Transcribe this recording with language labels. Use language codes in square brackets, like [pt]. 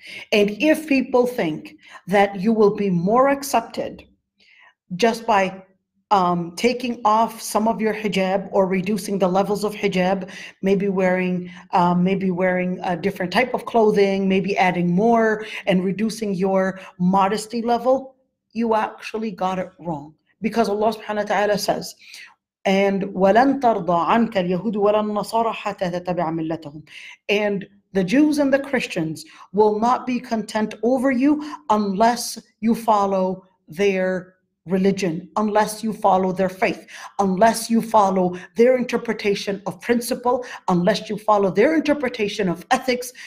[en] And if people think that you will be more accepted just by taking off some of your hijab or reducing the levels of hijab, maybe wearing a different type of clothing, maybe adding more and reducing your modesty level, you actually got it wrong. Because Allah subhanahu wa ta'ala says, and [ar] وَلَن تَرْضَى عَنْكَ الْيَهُودُ وَلَا النَّصَارَى حَتَّى تَتَّبِعَ مِلَّتَهُم. [en] And the Jews and the Christians will not be content over you unless you follow their religion, unless you follow their faith, unless you follow their interpretation of principle, unless you follow their interpretation of ethics.